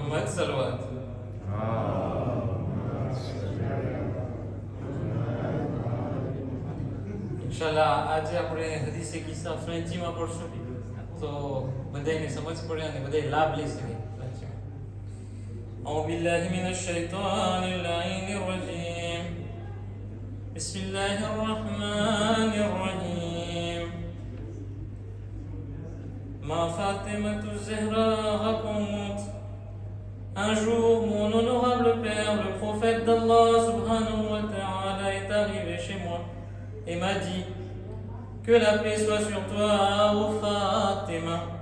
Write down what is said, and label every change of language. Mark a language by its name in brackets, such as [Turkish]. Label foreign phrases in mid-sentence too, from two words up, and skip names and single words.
[Arabic] salawat. [Gujarati] ઇન્શાલ્લાહ આજે આપણે હદીસે કિસ્સા ફ્રેન્ચીમાં પડશું તો બધાને સમજ પડે અને બધા લાભ લઈ શકે. [Arabic] أعوذ بالله من الشيطان اللعين الرجيم بسم الله الرحمن الرحيم [French] Ma Fatima Zahra raconte: un jour, mon honorable père, le prophète d'Allah [Arabic] سبحانه وتعالى, [French] est arrivé chez moi et m'a dit: que la paix soit sur toi, ô Fatima.